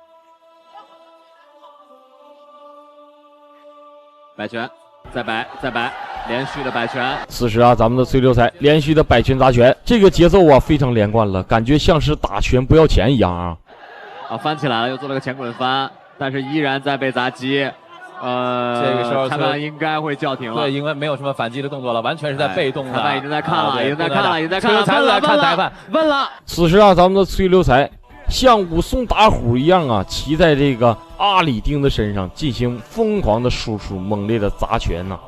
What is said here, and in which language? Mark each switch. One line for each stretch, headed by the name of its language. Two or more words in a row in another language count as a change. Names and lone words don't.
Chinese: 擺拳，再擺。連續的擺拳。此時啊，咱們的崔流才連續的擺拳砸拳，這個節奏啊非常連貫了，感覺像是打拳不要錢一樣啊。翻起來了，又做了個前滾翻，但是依然在被砸擊。这个时候裁判应该会叫停了。对，因为没有什么反击的动作了，完全是在被动的。裁判已经在看了，已经在看了，已经在看了。崔刘才在看裁判，问了。此时啊，咱们的崔刘才像武松打虎一样啊，骑在这个阿里丁的身上进行疯狂的输出，猛烈的砸拳呐。